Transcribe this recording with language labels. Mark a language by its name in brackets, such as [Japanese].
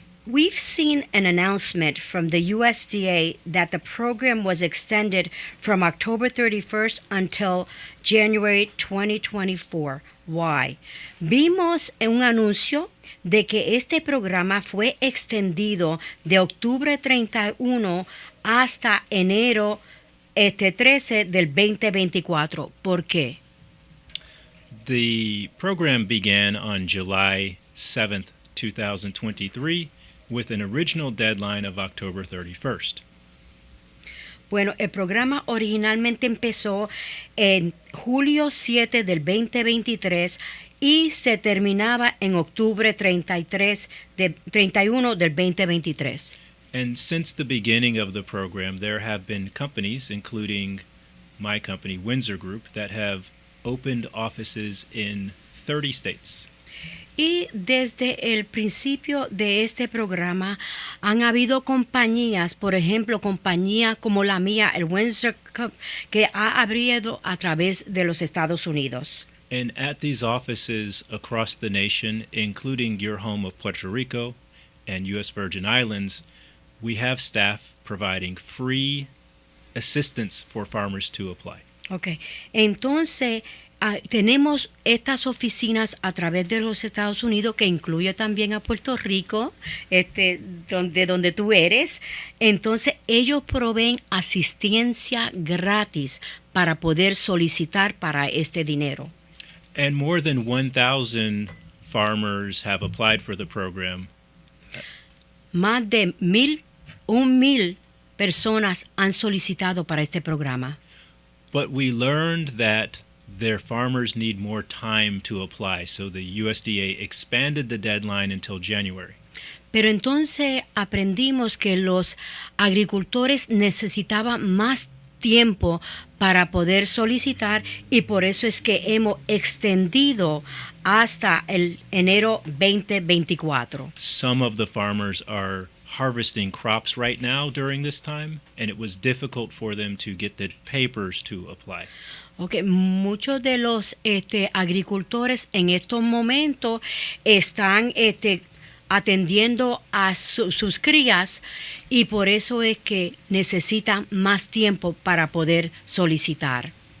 [English] we've seen an announcement from the USDA that the program was extended from October 31st until January 2024. Why? [Spanish] Vimos un anuncio de que este programa fue extendido de octubre 31 hasta enero 13 del 2024. ¿Por qué? [English] The program began on July 7th, 2023, with an original deadline of October 31st. [Spanish] Bueno, el programa originalmente empezó en julio 7 del 2023 y se terminaba en octubre 31 del 2023. [English] And since the beginning of the program, there have been companies, including my company, Windsor Group, that have opened offices in 30 states. [Spanish] Y desde el principio de este programa han habido compañías, por ejemplo, compañía como la mía, el Windsor Cup, que ha abierto a través de los Estados Unidos. [English] And at these offices across the nation, including your home of Puerto Rico and U.S. Virgin Islands, we have staff providing free assistance for farmers to apply. Okay. [Spanish] Entonces, tenemos estas oficinas a través de los Estados Unidos, que incluye también a Puerto Rico, donde tú eres. Entonces, ellos proveen asistencia gratis para poder solicitar para este dinero. [English] And more than 1,000 farmers have applied for the program. [Spanish] Más de 1,000 personas han solicitado para este programa. [English] But we learned that their farmers need more time to apply, so the USDA expanded the deadline until January. [Spanish] Pero entonces aprendimos que los agricultores necesitaban más tiempo para poder solicitar, y por eso es que hemos extendido hasta el enero 2024. [English] Some of the farmers are harvesting crops right now during this time, and it was difficult for them to get the papers to apply. [Spanish] Okay, muchos de los agricultores en estos momentos están atendiendo a sus crías, y por eso es que necesitan más tiempo para poder solicitar.